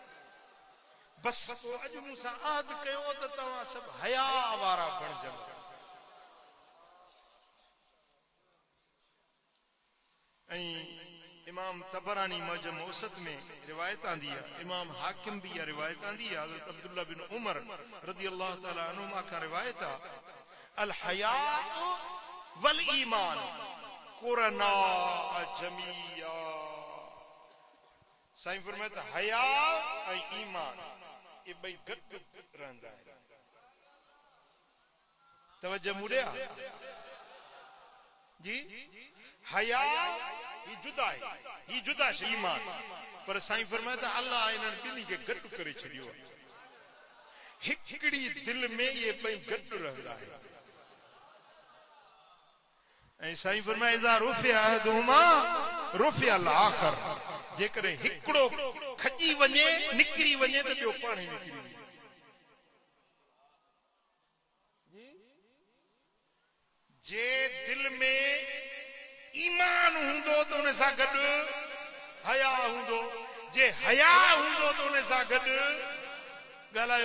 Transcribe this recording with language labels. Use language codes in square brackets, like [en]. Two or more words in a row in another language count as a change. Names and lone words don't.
[sd] बस अॼु मूंसां आद कयो त तव्हां सभु हया वारा बणजंदा। ऐं इमाम तबरानी मौजम औसत में रिवायत आंदी आहे, इमाम हाकिम भी इहा रिवायत आंदी आहे, हज़रत अब्दुल्ला बिन उमर [ar] رضي الله تعالى عنهما [sd] खां रिवायत आहे, [ar] الحياء والإيمان قرنا جميعا. [sd] साईं फरमाए त हया ऐं ईमान ये ॿई गॾु रहंदा आहिनि। तवज्जो मुड़िया जी, हया ही जुदा है, ही जुदा है ईमान, पर साईं फरमाए त अल्लाह इन्हनि ॿिन्ही खे गॾु करे छॾियो आहे। हिकिड़ी दिल में ये ॿई गॾु रहंदा आहिनि। ऐं साईं फरमाए [ar] إذا رفع أحدهما رفع الآخر, [sd] जेकॾहिं हिकिड़ो खॼी वञे निकिरी वञे त ॿियो पाण ई निकिरी वञे। जे दिल में ईमान हूंदो त उन सां गॾु हया हूंदो, जे हया हूंदो त उन सां गॾु ॻाल्हायो।